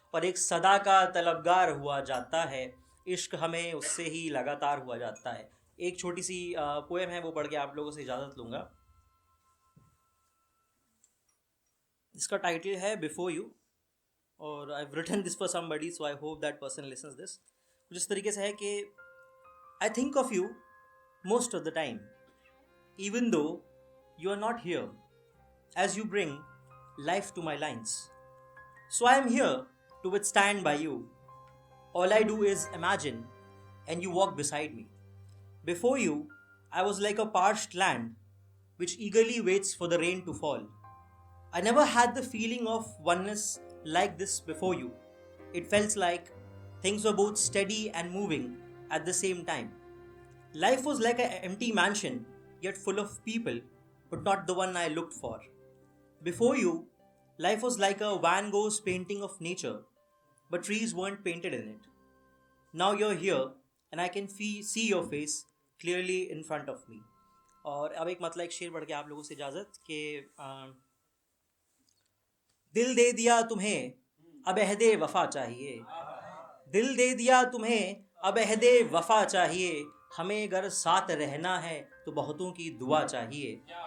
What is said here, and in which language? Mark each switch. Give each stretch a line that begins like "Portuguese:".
Hindi: और एक सदा का तलबगार हुआ जाता है। इश्क हमें उससे ही लगातार हुआ जाता है। एक छोटी सी पोएम है वो पढ़ के आप लोगों से इजाज़त लूँगा। इसका टाइटल है
English: Before you. और I written this for somebody so I hope that person listens this.
Hindi: कुछ इस तरीके से है कि
English: I think of you most of the time, even though you are not here, as you bring life to my lines. So I am here to withstand by you. All I do is imagine, and you walk beside me. Before you, I was like a parched land which eagerly waits for the rain to fall. I never had the feeling of oneness like this before you. It felt like things were both steady and moving at the same time. Life was like an empty mansion, yet full of people, but not the one I looked for. Before you, life was like a Van Gogh's painting of nature, but trees weren't painted in it. Now you're here, and I can see your face clearly in front of me.
Hindi: और अब एक मतलब एक शेर पढ़ के आप लोगों से इजाज़त कि दिल दे दिया तुम्हें अब अहदे वफा चाहिए, दिल दे दिया तुम्हें अब अहदे वफा चाहिए, हमें अगर साथ रहना है तो बहुतों की दुआ चाहिए।